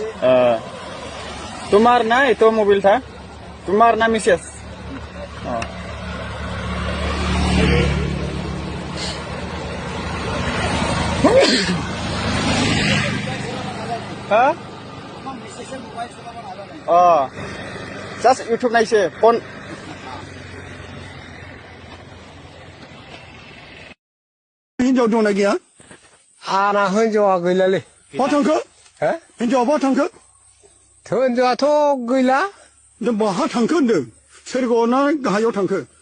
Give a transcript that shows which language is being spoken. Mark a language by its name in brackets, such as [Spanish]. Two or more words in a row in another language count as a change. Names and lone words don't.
[Bangla] তোমার নাই তো মোবাইল থা তোমার না মিসেস হ্যাঁ জাস্ট ইউটিউব নাইছে ফোন [Bodo] हिन्जाव दंना गैया आना हिनजावा गैलालै बहा थांखो हो हिन्जावा बहा थांखो हिनजावाथ' गैला नों बहा थांखो होनदों सोरगोआव ना गाहायाव थांखो